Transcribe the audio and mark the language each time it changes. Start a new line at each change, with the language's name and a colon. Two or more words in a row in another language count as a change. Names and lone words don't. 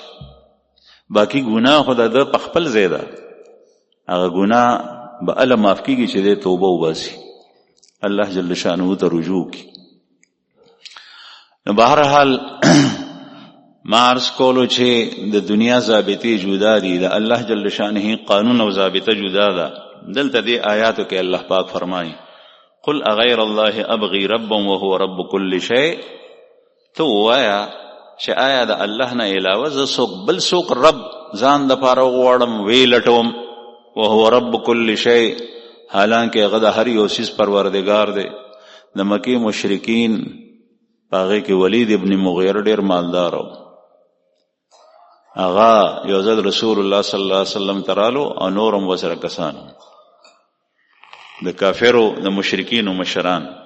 Pashto: باقي ګناه خو د په خپل ځای ده، هغه ګناه به الله معاف کېږي چې دی توبه وباسي، الله
Arabic: جل شانه
Pashto: ته رجوع کړي. نو بهرحال ما عرض کولو چې د دنیا ضابطې جدا دي، د الله
Arabic: جل شانه
Pashto: قانون او ضابطه جدا ده. دلته دې آیاتو کې الله پاک فرمایي
Arabic: قل اغیر الله ابغي ربا وهو رب كل شيء.
Pashto: تو وایا چې آیا د الله نه علاوه زه څوک بل څوک رب ځان دپاره وغواړم، وی لټوم،
Arabic: وهو رب كل شيء،
Pashto: حالانکه هغه د هر یو څیز پروردگار دی. د مکې مشرکین په هغې کې ولید ابن مغیره ډېر مالدار و، هغه یو ځل رسول الله
Arabic: صلی الله علیه وسلم
Pashto: ته رالو او نور هم ورسره کسان د کافرو د مشرکینو مشران.